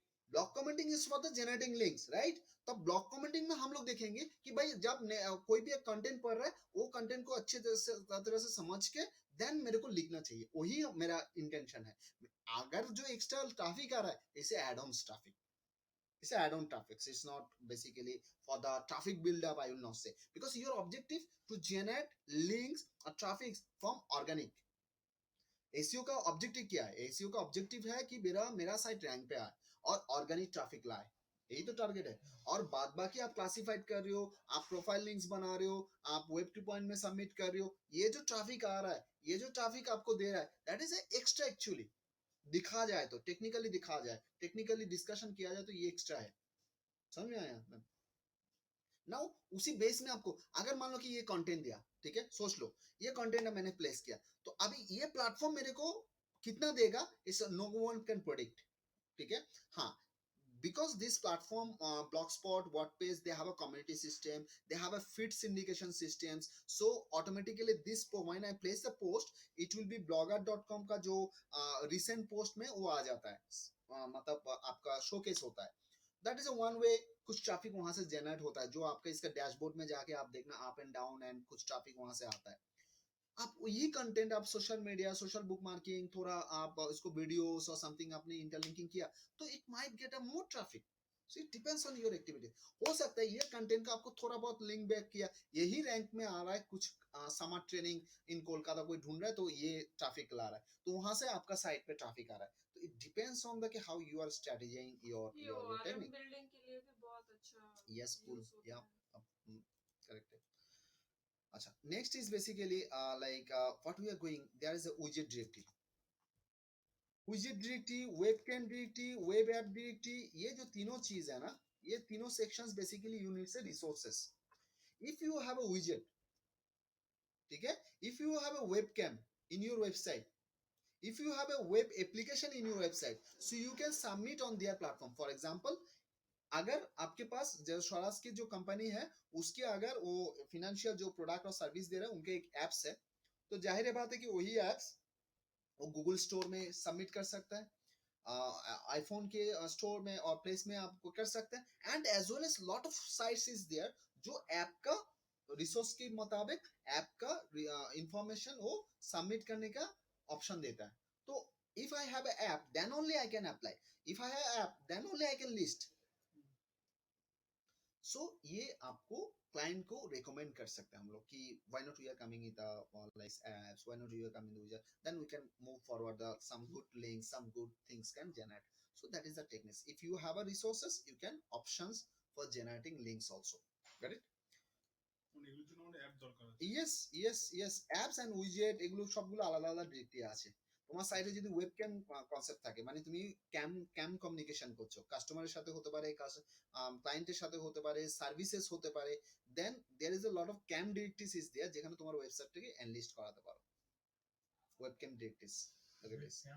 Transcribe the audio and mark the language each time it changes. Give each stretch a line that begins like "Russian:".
English: Blog commenting is for the generating links, right.
Hindi: तो blog commenting में हम लोग देखेंगे कि भाई जब कोई भी एक कंटेंट पढ़ रहा है, वो कंटेंट को अच्छे तरह से समझ के देन मेरे को लिखना चाहिए, वही मेरा इंटेंशन है। अगर जो एक्स्ट्रा ट्रैफिक आ रहा है, इसे add on traffic,
English: it's add-on traffic. It's not basically for the traffic build-up, I will not say, because your objective to generate links or traffic from organic।
Hindi: SEO का objective क्या है? SEO का objective है कि मेरा site rank पे आए और ऑर्गेनिक ट्रैफिक लाए, यही तो टारगेट है। और बाद बाकी आप क्लासिफाइड कर रहे हो, आप प्रोफाइल लिंक्स बना रहे हो, आप वेब 2.0 में सबमिट कर रहे हो, ये जो ट्रैफिक आ रहा है, ये जो ट्रैफिक आपको दे रहा है, दैट इज एक्स्ट्रा। एक्चुअली दिखा जाए तो, टेक्निकली दिखा जाए, टेक्निकली डिस्कशन किया जाए तो ये एक्स्ट्रा है। समझ में आया? नाउ उसी बेस में आपको, अगर मान लो कि ये कंटेंट दिया, ठीक है, सोच लो ये कंटेंट मैंने प्लेस किया, तो अभी ये प्लेटफॉर्म मेरे को कितना देगा,
English: इस no one can predict,
Hindi: ठीक है।
English: हाँ, because this platform, blogspot, wordpress, they have a community system, they have a feed syndication systems, so automatically this when I place the post, it will be blogger.com
Hindi: का जो recent post में वो आ जाता है, मतलब आपका शोकेस होता है। That is a one way, कुछ ट्रैफिक वहां से जनरेट होता है, जो आपका इसका डैशबोर्ड में जाके आप देखना अप एंड डाउन, एंड कुछ ट्रैफिक वहां से आता है। आप ये कंटेंट आप social media, social book marking, थोड़ा आप इसको वीडियोस और समथिंग आपने इंटरलिंकिंग किया, तो
English: It might get a more traffic. So it depends on your activity.
Hindi: हो सकता है ये कंटेंट का आपको थोड़ा बहुत लिंक बैक किया, यही रैंक में आ रहा है, कुछ समर ट्रेनिंग इन कोलकाता कोई ढूंढ रहा है, तो ये ट्रैफिक ला रहा है, तो वहां से आपका साइट पे ट्रैफिक आ रहा है।
English: तो it depends on the how you are strategising your technique.
Hindi: Building के लिए भी बहुत अच्छा
English: yes, cool,
Hindi: use होता या है। करेक्ट है।
English: अच्छा, next is basically like what we are going, there is a widget directory, widget directory, webcam directory, web app directory,
Hindi: ये जो तीनों चीज है ना, ये तीनों सेक्शंस बेसिकली
English: You need से resources. If you have a widget, ठीक है, इफ यू हैव अ webcam in your website, if you have a web application in your website, so you can submit on their platform।
Hindi: for example, अगर आपके पास जो स्वराज की जो company है, उसके अगर वो फिनेंशियल जो प्रोडक्ट और सर्विस दे रहे हैं, उनके एक एप्स है, तो जाहिर है बात है कि वही एप्स वो गूगल स्टोर में सबमिट कर सकता है, आईफोन के स्टोर में और प्लेस में आपको कर सकते हैं,
English: and as well as lot of sites is there
Hindi: जो ऐप का रिसोर्स के मुताबिक ऐप का इंफॉर्मेशन वो सबमिट करने का ऑप्शन देता है।
English: तो if I have a app, then only I can apply, if I have app, then only I can list.
Hindi: सो ये आपको क्लाइंट को रेकमेंड कर सकते हैं हम लोग कि
English: Why not you are coming in the like apps, why not you are coming with, then we can move forward the some good links, some good things can generate. So that is the techniques. If you have a resources, you can options for generating links also, got it?
Bangla: এগুলোর জন্য আমাদের app দরকার আছে। yes apps and widget এগুলো সবগুলো আলাদা আলাদা directory আছে, তোমার সাইটে যদি ওয়েবক্যাম কনসেপ্ট থাকে, মানে তুমি ক্যাম কমিউনিকেশন করছো, কাস্টমারের সাথে হতে পারে, ক্লায়েন্টের সাথে হতে পারে, সার্ভিসেস হতে পারে,
English: then there is a lot of cam directories is there,
Bangla: যেখানে তোমার ওয়েবসাইটটাকে এনলিস্ট করাতে পারো।
English: Webcam directories, look at this.